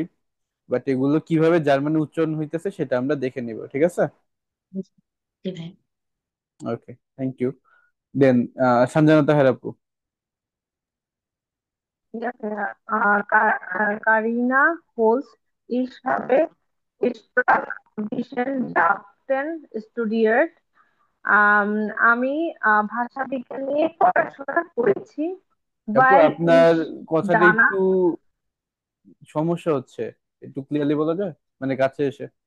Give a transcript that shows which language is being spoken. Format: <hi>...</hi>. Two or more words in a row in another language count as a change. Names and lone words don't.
<bn>বাট এগুলো কিভাবে জার্মানি উচ্চারণ হইতেছে সেটা আমরা দেখে নিব, ঠিক আছে? জি ভাই।</bn> <en>okay, thank you.</en> <bn>দেন সঞ্জনা তাহের আপু। ঠিক আছে। কারিনা হোলস,</bn> <de>ich habe Sprachwissenschaften studiert.</de> <bn>আম, আমি ভাষা বিজ্ঞান নিয়ে পড়াশোনা করেছি। আপু,</bn> <de>Weil</de> <bn>আপনার</bn> <de>ich</de> <bn>কথাটা</bn> <de>danach</de> <bn>একটু সমস্যা হচ্ছে, একটু ক্লিয়ারলি বলা যায়, মানে কাছে এসে।</bn>